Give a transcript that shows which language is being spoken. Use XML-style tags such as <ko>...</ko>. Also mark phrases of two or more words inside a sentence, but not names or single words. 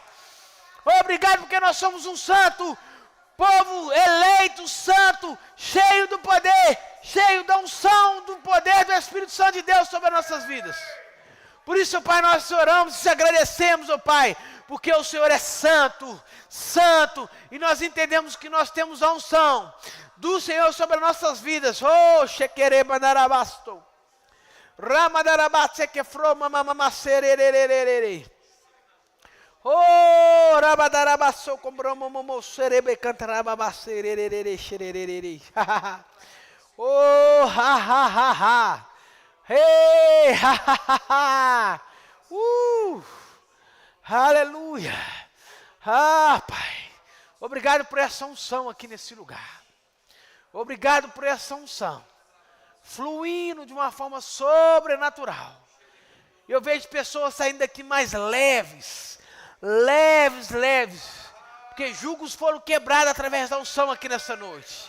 <pt>Obrigado porque nós somos um santo, povo eleito, santo, cheio do poder, cheio da unção, do poder do Espírito Santo de Deus sobre as nossas vidas. Por isso, Pai, nós oramos e te agradecemos, ó Pai, porque o Senhor é santo, santo, e nós entendemos que nós temos a unção do Senhor sobre as nossas vidas. Oh, shekereba darabasto, ramadarabatse kefroma mamamasererererere. Oh, rabadarabasso compromomo serebe cantarababasererere xererere. Oh, ha ha ha ha. Hey, ha ha ha ha. Aleluia. Ah, Pai. Obrigado por essa unção aqui nesse lugar. Obrigado por essa unção fluindo de uma forma sobrenatural. Eu vejo pessoas saindo daqui mais leves, porque julgos foram quebrados através da unção aqui nessa noite.</pt>